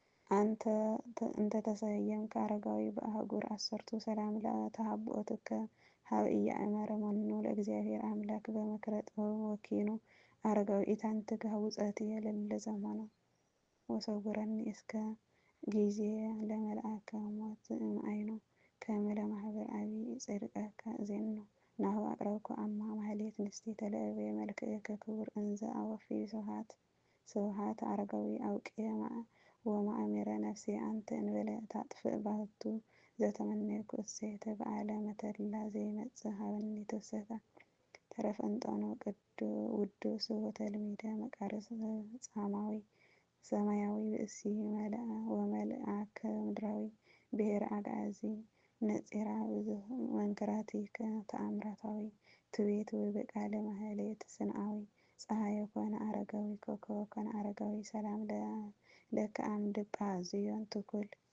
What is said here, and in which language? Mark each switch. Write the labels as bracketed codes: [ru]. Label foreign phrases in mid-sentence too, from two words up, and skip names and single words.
[gez] አንተ ተ-፣ እንተ ተሰየምከ አረጋዊ በአህጉር ዐሠርቱ። ሰላም ለተሃብኦትከ ሀበ ኢያእመረ መኑ ለእግዚአብሔር አምላክ በምክረ ጥበብ ወኪኑ። አረጋዊ ኢታንትግህ ውጸትየ ለለ ዘመኑ። ወሰውረኒ እስከ ጊዜ ለመልአከ ሞት እምአይኑ። ከመ ለማህበር አቢይ ጽድቀከ ዜኑ። ናሁ አቅረብኩ አማ ማህሌት ንስቲተ ለእበየ መልክዕከ ክቡር እንዘ አወፊ ስብሐት። ስብሐት አረጋዊ አውቄ ወማእምረ ነፍሴ አንተ እንበለ ታጥፍእ ባሕቱ ዘተመነይኩ እሴተ በዓለ መተላ ዘይመጽእ ሀበኒ ትውሰታ። ተረፈ እንጦኖ ውዱስ ወተልሚደ መቃርስ ጻማዊ ሰማያዊ ብእሲ መልአ ወመልአከ ምድራዊ ብሔር አግዓዚ ነጺራ ብዙህ መንክራቲከ ተአምራታዊ ትቤት ወይ በቃለ ማህሌት ስንአዊ ፀሐየ ኮነ አረጋዊ ኮከበ ኮነ አረጋዊ ሰላም ለከ አምድ ጳዝዮን ትኩል